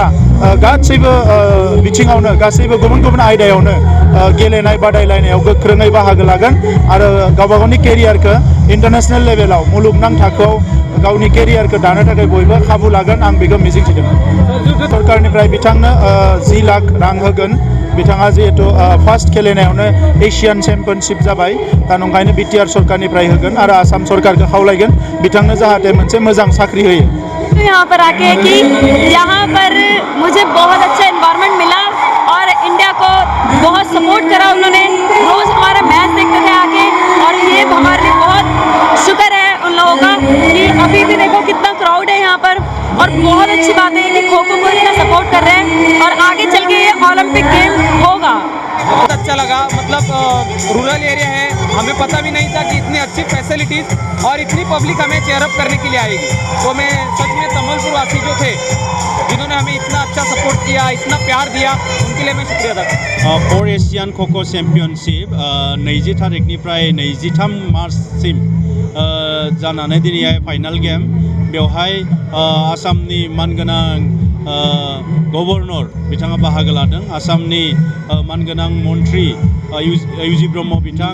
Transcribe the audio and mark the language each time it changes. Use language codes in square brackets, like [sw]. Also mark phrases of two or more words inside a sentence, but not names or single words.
[brx] गासैबो बिथिङावनो गासैबो गुबुन गुबुन आयदायावनो गेलेनाय बादायलायनायाव गोख्रोङै बाहागो लागोन आरो गावबा गावनि केरियारखौ इन्टारनेशनेल लेभेलाव मुलुगनां थाखोआव गावनि केरियारखौ दानो थाखाय बयबो खाबु लागोन आं बेखौ मिजिंथिदों सरकारनिफ्राय बिथांनो 10 लाख रां होगोन बिथाङा जिहेतु फार्स्ट गेलेनायावनो एशियान चेम्पियनशिप जाबाय दा नंखायनो बिटिआर सरकारनिफ्राय होगोन आरो आसाम सरकारखौ खावलायगोन बिथांनो जाहाथे मोनसे मोजां साख्रि होयो [hi] यहाँ पर आके कि यहाँ पर मुझे बहुत अच्छा एनवायरनमेंट मिला और इंडिया को बहुत सपोर्ट करा उन्होंने रोज़ हमारा मैच देखते थे आके और ये हमारे लिए बहुत शुक्र है उन लोगों का कि अभी भी देखो कितना क्राउड है यहाँ पर और बहुत अच्छी बात है कि खो खो को इतना सपोर्ट कर रहे हैं और आगे चल के ये [en] Olympic game [hi] होगा। बहुत अच्छा लगा मतलब [en] rural area [hi] है हमें पता भी नहीं था कि इतनी अच्छी फैसिलिटीज़ और इतनी पब्लिक हमें चेयरअप करने के लिए आएगी तो मैं सच में तामुलपुर वासी जो थे जिन्होंने हमें इतना अच्छा सपोर्ट किया इतना प्यार दिया उनके लिए मैं शुक्रिया अदा करता हूँ। [brx] 4 एशियान खख' चेम्पियनशिप 20 तारिखनिफ्राय 23 मार्चसिम जानानै दिनैहाय [en] final game [brx] बेवहाय आसामनि मानगोनां गभर्नर बिथाङा बाहागो लादों आसामनि मानगोनां मन्त्रि इउजि ब्रह्म बिथां